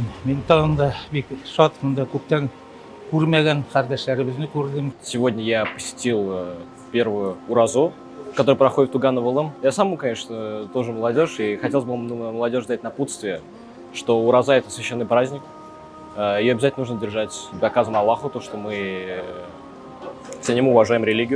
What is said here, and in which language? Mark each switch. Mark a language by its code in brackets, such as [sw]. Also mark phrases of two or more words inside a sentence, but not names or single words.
[tt] Мин тагын да бик шатмын да, күптән күрмәгән кардәшләребезне күрдем. [ru] Сегодня я посетил первую уразу, которая проходит в Туган-Авалон. Я сам, конечно, тоже молодежь, и хотелось бы молодежи дать напутствие, что ураза — это священный праздник. Ее обязательно нужно держать, доказываем Аллаху, то, что мы ценим и уважаем религию.